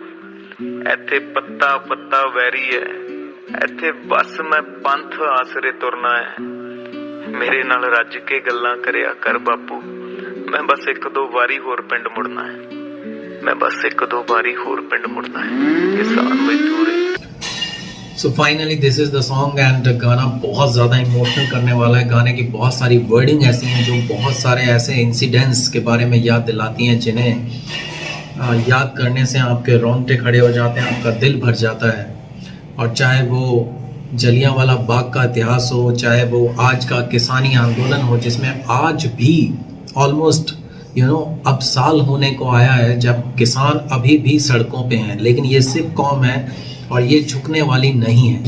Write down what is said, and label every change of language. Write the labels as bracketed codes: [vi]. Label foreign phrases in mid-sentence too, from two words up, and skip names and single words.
[pa] ਹੈ ਇੱਥੇ ਪੱਤਾ ਪੱਤਾ ਵੈਰੀ ਹੈ ਇੱਥੇ ਬਸ ਮੈਂ ਪੰਥ ਆਸਰੇ ਤੁਰਨਾ ਹੈ ਮੇਰੇ ਨਾਲ ਰੱਜ ਕੇ ਗੱਲਾਂ ਕਰਿਆ ਕਰ ਬਾਪੂ ਮੈਂ ਬਸ ਇੱਕ ਦੋ ਵਾਰੀ ਹੋਰ ਪਿੰਡ ਮੁੜਨਾ ਹੈ ਮੈਂ ਬਸ ਇੱਕ ਦੋ ਬਾਰੀ ਹੋਰ ਪਿੰਡ ਮੁੜਨਾ ਹੈ ਕਿਸਾਨ ਮਜ਼ਦੂਰ [en] so finally this is the song [hi] एंड गाना बहुत ज़्यादा इमोशनल करने वाला है। गाने की बहुत सारी वर्डिंग ऐसी हैं जो बहुत सारे ऐसे इंसिडेंट्स के बारे में याद दिलाती हैं जिन्हें याद करने से आपके रोंगटे खड़े हो जाते हैं, आपका दिल भर जाता है। और चाहे वो जलियांवाला बाग का इतिहास हो, चाहे वो आज का किसानी आंदोलन हो जिसमें आज भी ऑलमोस्ट अब साल होने को आया है जब किसान अभी भी सड़कों पे हैं, लेकिन ये सिर्फ कौम है और ये झुकने वाली नहीं है।